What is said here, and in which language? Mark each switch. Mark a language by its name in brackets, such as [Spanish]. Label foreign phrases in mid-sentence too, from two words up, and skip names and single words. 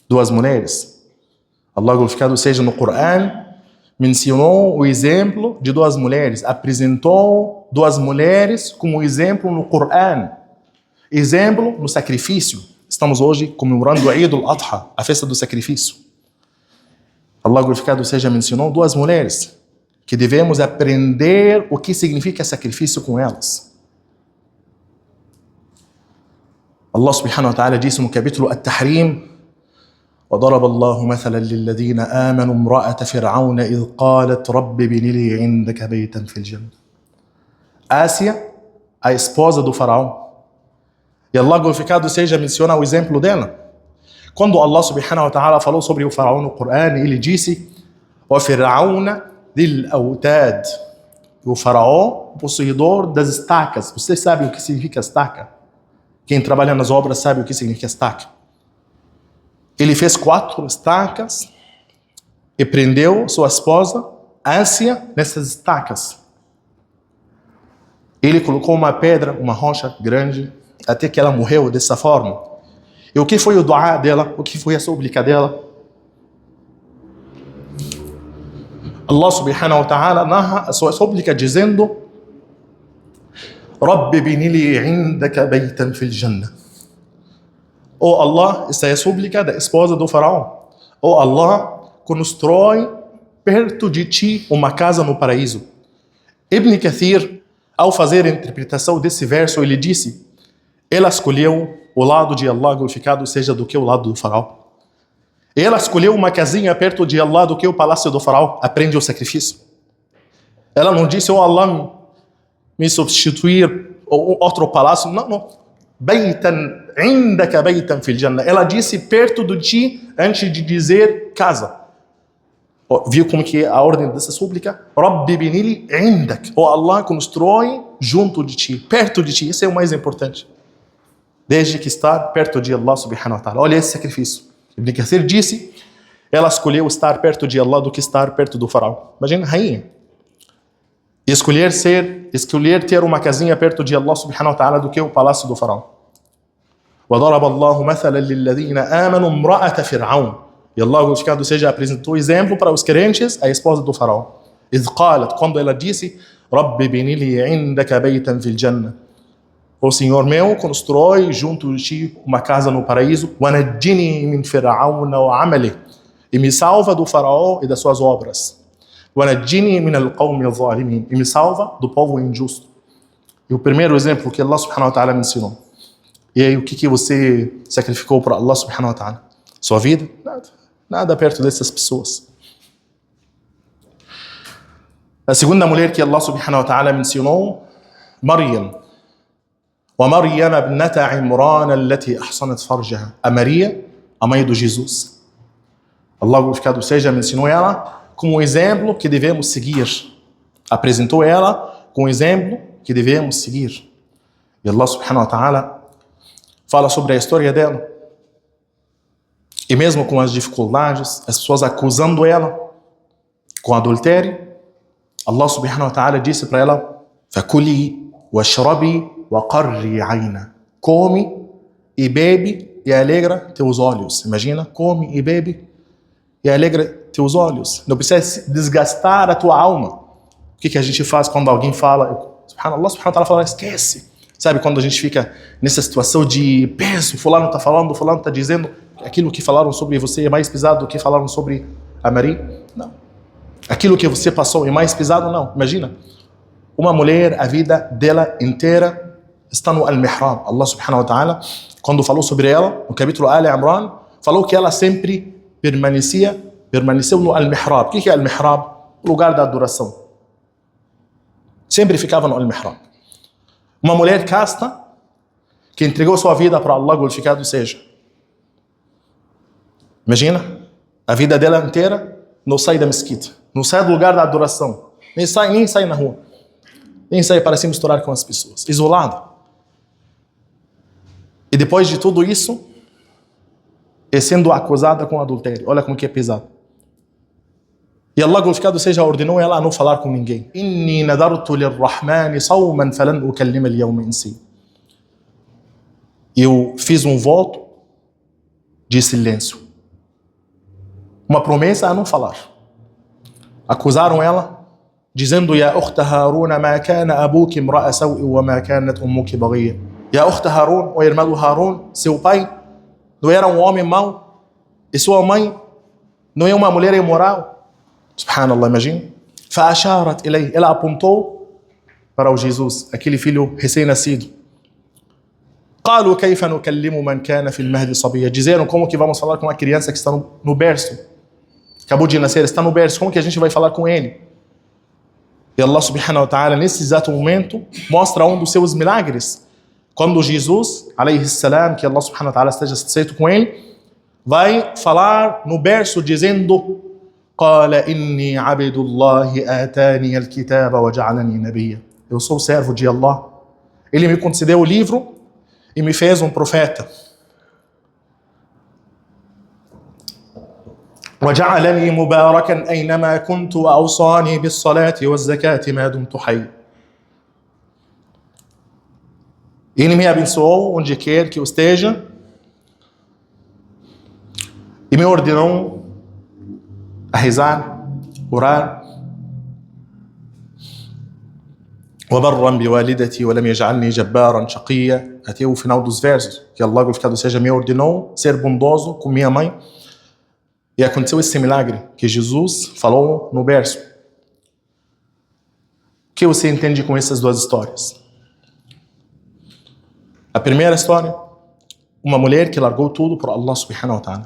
[Portuguese] duas mulheres. Allah glorificado seja no Corão, mencionou o exemplo de duas mulheres, apresentou duas mulheres como exemplo no Corão, exemplo no sacrifício. Estamos hoje comemorando o Eid al-Adha, a festa do sacrifício. Allah glorificado seja mencionou duas mulheres que devemos aprender o que significa sacrifício com elas. [Arabic] الله سبحانه وتعالى [Portuguese] disse no capítulo At-Tahrim: [Arabic] وضرب الله مثلا للذين آمنوا امرأة فرعون إذ قالت رب ابن لي عندك بيتا في الجنة. [Portuguese] Ásia, a esposa do faraó. E Allah glorificado seja menciona o exemplo dela. Quando [Arabic] الله سبحانه وتعالى [Portuguese] falou sobre o faraó no Corão, ele disse: [Arabic] وَفِرْعَوْنَ ذِي الْأَوْتَادِ. [Portuguese] O faraó, possuidor das estacas. Você sabe o que significa estaca? Quem trabalha nas obras sabe o que significa estaca. Ele fez 4 estacas e prendeu sua esposa, Ásia, nessas estacas. Ele colocou uma pedra, uma rocha grande, até que ela morreu dessa forma. E o que foi o duá dela? O que foi a súplica dela? [Arabic] الله سبحانه وتعالى [Portuguese] narra a sua súplica dizendo: [Arabic] رب ابن لي عندك بيتا في الجنة. [Portuguese] Oh Allah, essa é a súplica da esposa do faraó. Oh Allah, constrói perto de ti uma casa no paraíso. Ibn Kathir, ao fazer a interpretação desse verso, ele disse: ela escolheu o lado de Allah glorificado seja do que o lado do faraó. Ela escolheu uma casinha perto de Allah do que o palácio do faraó. Aprende o sacrifício. Ela não disse: oh Allah, me substituir ou outro palácio. Não, não. [Arabic] بيتا عندك بيتا في الجنة. [Portuguese] Ela disse perto de ti antes de dizer casa. Viu como que é a ordem dessa súplica? [Arabic] رب ابن لي عندك. Oh Allah, [Portuguese] constrói junto de ti, perto de ti. Isso é o mais importante. Desde que estar perto de [Arabic] الله سبحانه وتعالى. [Portuguese] Olha esse sacrifício. Ibn Kathir disse: ela escolheu estar perto de Allah do que estar perto do faraó. Imagina, rainha. Escolher ter uma casinha perto de [Arabic] الله سبحانه وتعالى [Portuguese] do que o palácio do faraó. [Arabic] وَضَرَبَ اللَّهُ مَثَلًا لِلَّذِينَ آمَنُوا امْرَأَةَ فِرْعَوْنَ. [Portuguese] E Allah glorificado seja apresentou exemplo para os crentes, a esposa do faraó. [Arabic] إِذْ قَالَتْ, [Portuguese] quando ela disse: [Arabic] رَبِّ بِنِ لِي عِنْدَكَ بَيْتًا فِي الْجَنَّةِ. [Portuguese] O Senhor meu, constrói junto de ti uma casa no paraíso. [Arabic] وَنَجِّنِي مِنْ فِرْعَوْنَ وَعَمَلِهِ. [Portuguese] E me salva do faraó e das suas obras. [Arabic] وَنَجِّنِي مِنَ الْقَوْمِ الظَّالِمِينَ. [Portuguese] E me salva do povo injusto. E o primeiro exemplo que [Arabic] الله سبحانه وتعالى [Portuguese] me ensinou. E aí, o que você sacrificou para [Arabic] الله سبحانه وتعالى? [Portuguese] Sua vida? Nada. Nada perto dessas pessoas. A segunda mulher que [Arabic] الله سبحانه وتعالى [Portuguese] mencionou, Maryam. [Arabic] وَمَرْيَمَ ابْنَةَ عِمْرَانَ الَّتِي أَحْصَنَتْ فَرْجَهَا. [Portuguese] A Maria, a mãe de Jesus. Allah glorificado seja, mencionou ela como um exemplo que devemos seguir. Apresentou ela como um exemplo que devemos seguir. E [Arabic] الله سبحانه وتعالى [Portuguese] fala sobre a história dela. E mesmo com as dificuldades, as pessoas acusando ela com adultério, [Arabic] الله سبحانه وتعالى [Portuguese] disse para ela: [Arabic] فَكُلِي وَاشْرَبِي وَقَرِّي عَيْنَا. [Portuguese] Come e bebe e alegra teus olhos. Imagina, come e bebe e alegra teus olhos. Não precisa desgastar a tua alma. O que a gente faz quando alguém fala? [Arabic] الله سبحانه وتعالى [Portuguese] fala: esquece. Sabe quando a gente fica nessa situação de peso, fulano está falando, fulano está dizendo, aquilo que falaram sobre você é mais pesado do que falaram sobre a Maria? Não. Aquilo que você passou é mais pesado? Não. Imagina, uma mulher, a vida dela inteira está no Al-Mihrab. [Arabic] الله سبحانه وتعالى, [Portuguese] quando falou sobre ela, no capítulo Ali Imran, falou que ela sempre permaneceu no Al-Mihrab. O que é Al-Mihrab? O lugar da adoração. Sempre ficava no Al-Mihrab. Uma mulher casta que entregou sua vida para Allah glorificado seja. Imagina, a vida dela inteira não sai da mesquita, não sai do lugar da adoração, nem sai na rua, nem sai para se misturar com as pessoas, isolada. E depois de tudo isso, é sendo acusada com adultério. Olha como que é pesado. E Allah glorificado seja ordenou ela a não falar com ninguém. [Arabic] إني نذرت للرحمن صوما فلن أكلم اليوم إنسيا. [Portuguese] Eu fiz um voto de silêncio. uma promessa a não falar. Acusaram ela, dizendo: [Arabic] يا أخت هارون ما كان أبوك امرأ سوء وما كانت أمك بغيا. يا أخت هارون, [Portuguese] o irmão do Harun, seu pai não era um homem mau e sua mãe não é uma mulher imoral. Subhanallah, imagina. [Arabic] فأشارت إليه, [Portuguese] ela apontou para o Jesus, aquele filho recém-nascido. [Arabic] قالوا كيف نكلم من كان في المهد صبيا. [Portuguese] Dizeram: como que vamos falar com uma criança que está no berço? Acabou de nascer, está no berço, como que a gente vai falar com ele? E [Arabic] الله سبحانه وتعالى, [Portuguese] nesse exato momento, mostra um dos seus milagres. Quando Jesus, [Arabic] عليه السلام, [Portuguese] que [Arabic] الله سبحانه وتعالى [Portuguese] esteja satisfeito com ele, vai falar no berço dizendo: [Arabic] قال إني عبد الله آتاني الكتاب وجعلني نبيا. [Portuguese] Eu sou servo de Allah. Ele me concedeu o livro e me fez um profeta. [Arabic] وجعلني مباركا أينما كنت وأوصاني بالصلاة والزكاة ما دمت حي. [Portuguese] Ele me abençoou onde quer que eu esteja e me ordenou a rezar, orar. [Arabic] وبرا بوالدتي ولم يجعلني جبارا شقيا. [Portuguese] Até o final dos versos, que Allah glorificado seja, me ordenou ser bondoso com minha mãe. E aconteceu esse milagre que Jesus falou no berço. O que você entende com essas duas histórias? A primeira história, uma mulher que largou tudo por [Arabic] الله سبحانه وتعالى.